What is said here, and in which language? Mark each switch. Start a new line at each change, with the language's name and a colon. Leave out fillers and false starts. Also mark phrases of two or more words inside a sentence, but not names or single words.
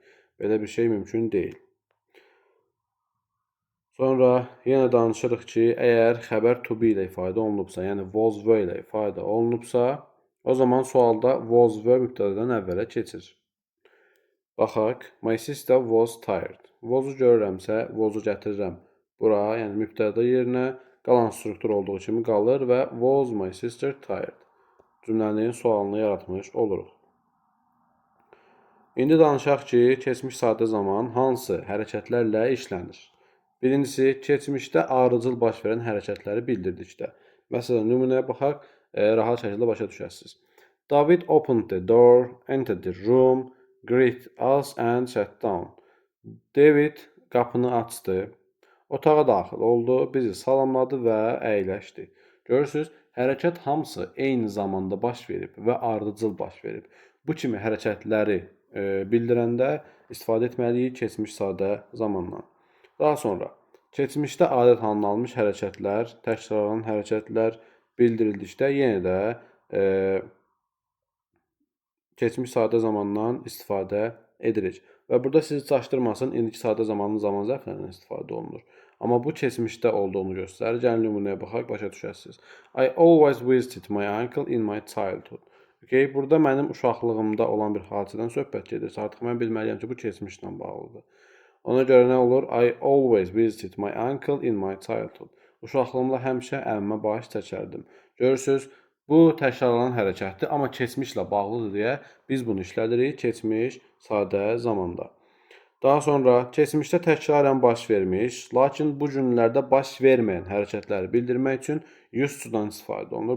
Azerbaijani: Belə bir şey mümkün deyil. Sonra yenə danışırıq ki, əgər xəbər
English: to be
Azerbaijani: ilə ifadə olunubsa, yəni
English: was were
Azerbaijani: ilə ifadə olunubsa, o zaman sualda
English: was were
Azerbaijani: mübtədədən əvvələ keçir. Baxaq,
English: my sister was tired.
Azerbaijani: Was-u görürəmsə, was-u gətirirəm bura, yəni mübtədə yerinə qalan struktur olduğu kimi qalır və
English: was my sister tired
Azerbaijani: cümlənin sualını yaratmış oluruq. İndi danışaq ki, keçmiş sadə zaman hansı hərəkətlərlə işlənir? Birincisi, keçmişdə arıcıl baş verən hərəkətləri bildirdikdə. Məsələn, nümunəyə baxaq, rahat şəkildə başa düşəsiniz.
English: David opened the door, entered the room, greeted us and sat down.
Azerbaijani: David qapını açdı, otağa daxil oldu, bizi salamladı və əyləşdi. Görürsünüz, hərəkət hamısı eyni zamanda baş verib və ardıcıl baş verib. Bu kimi hərəkətləri bildirəndə istifadə etməliyik keçmiş sadə zamandan. Daha sonra, keçmişdə adət halına almış hərəkətlər, təkrarlanan hərəkətlər bildirildikdə yenə də keçmiş sadə zamandan istifadə edirik. Və burada sizi çaşdırmasın, indiki sadə zamanın zaman zərflərindən istifadə olunur. Amma bu keçmişdə olduğunu göstərir. Gəlin nümunəyə baxaq, başa düşəsiniz.
English: I always visited my uncle in my childhood.
Azerbaijani: Okay, burada mənim uşaqlığımda olan bir hadisədən söhbət gedirsə, artıq mən bilməliyəm ki, bu keçmişlə bağlıdır. Ona görə nə olur?
English: I always visited my uncle in my childhood.
Azerbaijani: Uşaqlığımda həmişə əmmə baş çəkərdim. Görürsüz, bu təkrarlanan hərəkətdir, amma keçmişlə bağlıdır deyə biz bunu işlədirik keçmiş sadə zamanda. Daha sonra keçmişdə təkrarən baş vermiş, lakin bu günlərdə baş verməyən hərəkətləri bildirmək üçün
English: used to-
Azerbaijani: dan istifadə olunur.